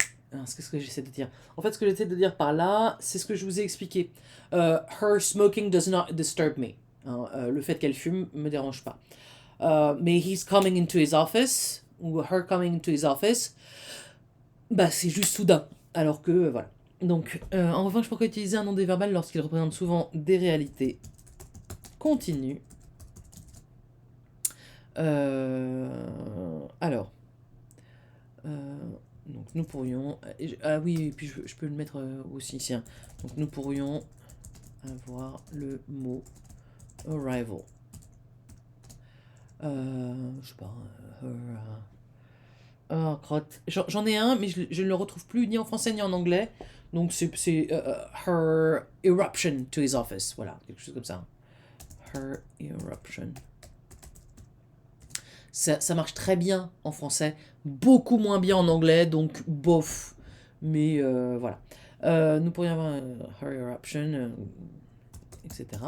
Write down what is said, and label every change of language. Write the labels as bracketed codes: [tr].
[fr] Qu'est-ce que j'essaie de dire? En fait, ce que j'essaie de dire par là, c'est ce que je vous ai expliqué. [en] Her smoking does not disturb me. [fr] Le fait qu'elle fume me dérange pas. Mais [en] he's coming into his office, [fr] ou [en] her coming into his office, [fr] bah c'est juste soudain. Alors que, voilà. Donc, en revanche, pourquoi utiliser un nom déverbal lorsqu'il représente souvent des réalités continues? Alors, donc nous pourrions... Ah oui, et puis je peux le mettre aussi ici. Hein. Donc nous pourrions avoir le mot arrival. Je sais pas. Oh, crotte. J'en ai un, mais je ne le retrouve plus ni en français ni en anglais. Donc c'est [en] her eruption to his office. [fr] Voilà, quelque chose comme ça. [en] Her eruption. [fr] Ça marche très bien en français, beaucoup moins bien en anglais, donc bof. Mais voilà. Nous pourrions avoir [en] her eruption, [fr] etc.